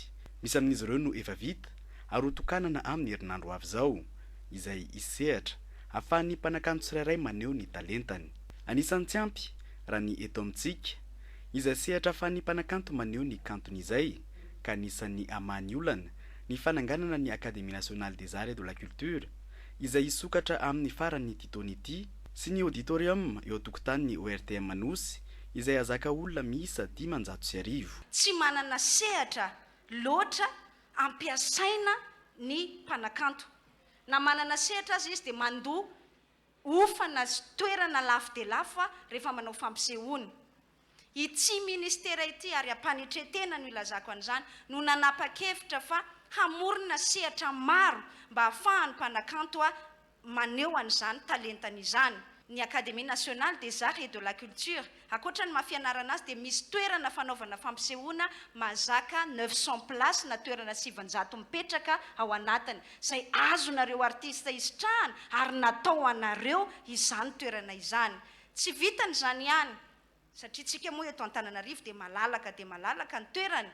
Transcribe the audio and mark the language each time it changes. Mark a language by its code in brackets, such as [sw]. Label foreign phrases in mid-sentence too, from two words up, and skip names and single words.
[mg] Misy amin'izy ireo no efa vita ary hotokanana amin'ny herinandro avy izao izay isehatra ahafahan'ny mpanakanto tsirairay maneho ny talentany. Anisan'ny tsy ampy raha ny eto amintsika izay sehatra ahafahan'ny mpanakanto maneho ny kantony izay ka anisan'ny amany olana ny fananganana ny Académie nationale des arts et de la culture izay isokatra amin'ny faran'ny titonity sy ny auditorium eo tokotanin'ny ORTM Manosy izay azaka olona miisa 500. Tsy manana sehatra loatra ampiasaina ny mpanakanto. Na manana sehatra azy izy dia mandoa ofana toerana lafo dia lafo rehefa manao fampisehoana. Ity ministera ity ary ampanitretena no ilazako an'izany no nanapa-kevitra fa hamorona sehatra maro mba ahafahan'ny mpanakanto maneho an'izany talentany izany. Ny Académie nationale des arts et de la culture akoatra ny mahafianarana azy dia misy toerana fanaovana fampisehoana mazaka 900 place na toerana 700 mipetraka ao anatiny izay azonareo artista isitrahana ary natao anareo izany toerana izany. Tsy vitany izany ihany satria tsika moa eto Antananarivo dia malalaka ny toerana.